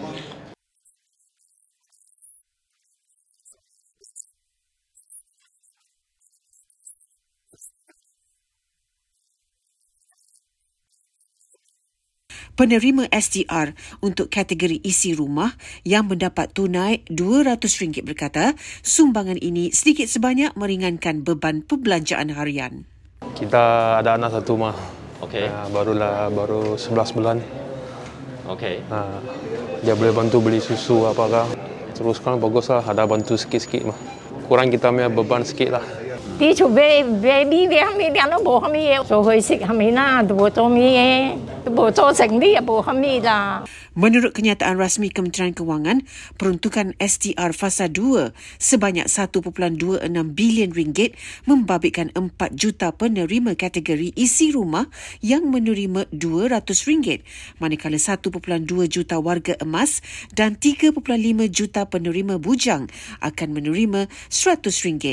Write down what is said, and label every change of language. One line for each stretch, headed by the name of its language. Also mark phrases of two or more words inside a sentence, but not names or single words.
Malay: Penerima STR untuk kategori isi rumah yang mendapat tunai RM200 berkata sumbangan ini sedikit sebanyak meringankan beban perbelanjaan harian. Kita ada anak satu mah. Okey. Baru 11 bulan. Okey. Dia boleh bantu beli susu apakah. Terus kan baguslah ada bantu sikit-sikit mah. Kurang kita punya beban sikit lah.
Cantonese: 啲做baby啲係咪啲都冇乜嘢做佢食係咪啦？冇做咩嘢，冇做成啲又冇乜嘢咋。
Malay: Menurut kenyataan rasmi Kementerian Kewangan, peruntukan STR Fasa 2 sebanyak 1.26 bilion ringgit membabitkan 4 juta penerima kategori isi rumah yang menerima RM200, manakala 1.2 juta warga emas dan 3.5 juta penerima bujang akan menerima RM100.